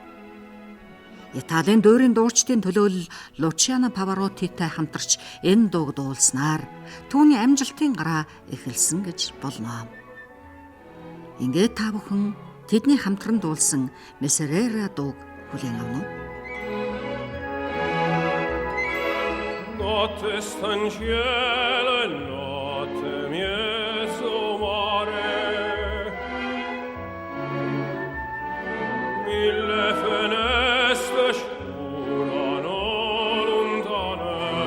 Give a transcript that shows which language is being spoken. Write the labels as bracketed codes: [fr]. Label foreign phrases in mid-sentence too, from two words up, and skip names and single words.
[mn] Италийн дуурийн дуучдын төлөөлөл Лучиано Паваротитай хамтарч энэ дууг дуулснаар түүний амжилтын гараа эхэлсэн гэж болно. Ингээд та бүхэн тэдний хамтран дуулсан Miserere дууг хүлээн авна уу? [it] Notte sta in cielo e notte mezzo mare, mille finestre scivolano lontane,